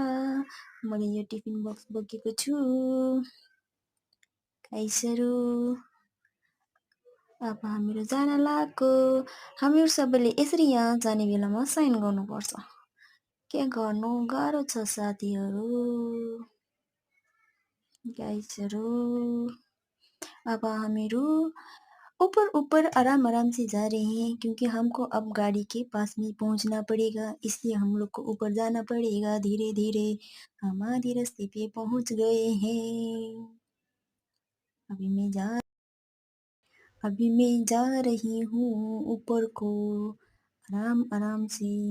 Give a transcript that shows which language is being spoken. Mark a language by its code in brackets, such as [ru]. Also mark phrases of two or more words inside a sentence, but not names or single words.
[ne] मैले यो टिफिन बक्स बोकेको छु। गाइसहरू, अब हामीहरू जान लागेको। हामीहरू सबैले यसरी यहाँ जाने बेलामा साइन गर्नुपर्छ। के गर्नु गाह्रो छ साथीहरू। गाइसहरू, अब हामीहरू [hi] ऊपर ऊपर आराम आराम से जा रहे हैं क्योंकि हमको अब गाड़ी के पास में पहुंचना पड़ेगा, इसलिए हम लोग को ऊपर जाना पड़ेगा। धीरे धीरे हम आधे रास्ते पे पहुंच गए हैं। अभी मैं जा रही हूँ ऊपर को आराम आराम से।